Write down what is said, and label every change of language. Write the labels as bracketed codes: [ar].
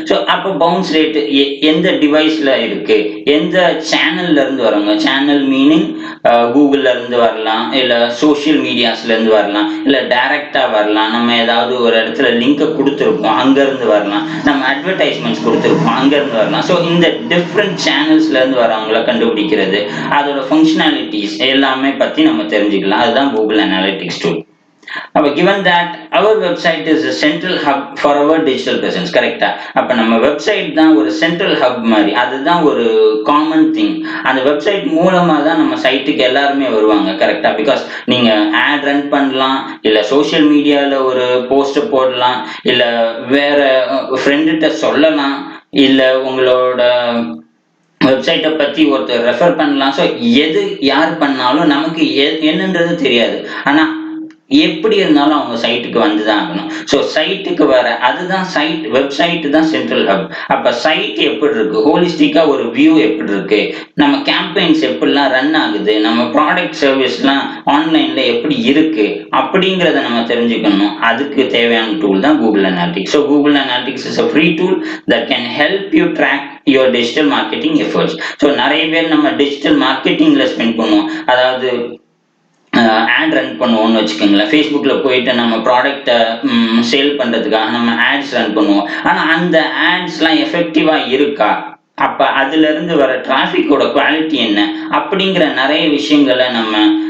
[ta] So அப்போ bounce rate எந்த டிவைஸில் இருக்குது, எந்த சேனல்ல இருந்து வரவங்க, சேனல் மீனிங் கூகுள்ல இருந்து வரலாம், இல்லை சோஷியல் மீடியாஸ்லேருந்து வரலாம், இல்லை டைரக்டாக வரலாம், நம்ம ஏதாவது ஒரு இடத்துல லிங்கை கொடுத்துருப்போம் அங்கேருந்து வரலாம், நம்ம அட்வர்டைஸ்மெண்ட்ஸ் கொடுத்துருப்போம் அங்கேருந்து வரலாம். ஸோ இந்த டிஃப்ரெண்ட் சேனல்ஸ்ல இருந்து வரவங்களை கண்டுபிடிக்கிறது, அதோட ஃபங்க்ஷனாலிட்டிஸ் எல்லாமே பற்றி நம்ம தெரிஞ்சுக்கலாம். அதுதான் கூகுள் அனாலிட்டிக்ஸ் டூல். [en] அப்போ given that our website is a central hub for our digital presence, கரெக்டா. [ta] அப்போ நம்ம வெப்சைட் தான் ஒரு சென்ட்ரல் ஹப் மாதிரி, அதுதான் ஒரு காமன் திங். அந்த வெப்சைட் மூலமாக தான் நம்ம சைட்டுக்கு எல்லாருமே வருவாங்க, கரெக்டா. பிகாஸ் நீங்கள் ஆட் ரன் பண்ணலாம், இல்லை சோஷியல் மீடியாவில் ஒரு போஸ்ட் போடலாம், இல்லை வேற ஃப்ரெண்டுகிட்ட சொல்லலாம், இல்லை உங்களோட வெப்சைட்டை பற்றி ஒருத்தர் ரெஃபர் பண்ணலாம். ஸோ எது யார் பண்ணாலும் நமக்கு என்னன்றது தெரியாது. ஆனால் எப்படி இருந்தாலும் அவங்க சைட்டுக்கு வந்து தான் ஆகணும். ஸோ சைட்டுக்கு வர அதுதான் சைட், வெப்சைட் தான் சென்ட்ரல் ஹப். அப்போ சைட் எப்படி இருக்கு, ஹோலிஸ்டிக்கா ஒரு வியூ எப்படி இருக்கு, நம்ம கேம்பெயின்ஸ் எப்படிலாம் ரன் ஆகுது, நம்ம ப்ராடக்ட் சர்வீஸ்லாம் ஆன்லைன்ல எப்படி இருக்கு அப்படிங்கிறத நம்ம தெரிஞ்சுக்கணும். அதுக்கு தேவையான டூல் தான் Google analytics. [en] So Google Analytics is a free tool that can help you track your digital marketing efforts. [ta] So நிறைய பேர் நம்ம டிஜிட்டல் மார்க்கெட்டிங்ல ஸ்பெண்ட் பண்ணுவோம், அதாவது ஆட் ரன் பண்ணுவோம்னு வச்சுக்கோங்களேன். ஃபேஸ்புக்கில் போயிட்டு நம்ம ப்ராடக்டை சேல் பண்ணுறதுக்காக நம்ம ஆட்ஸ் ரன் பண்ணுவோம். ஆனால் அந்த ஆட்ஸ்லாம் எஃபெக்டிவாக இருக்கா, அப்போ அதுலேருந்து வர டிராஃபிக்கோட குவாலிட்டி என்ன அப்படிங்கிற நிறைய விஷயங்களை நம்ம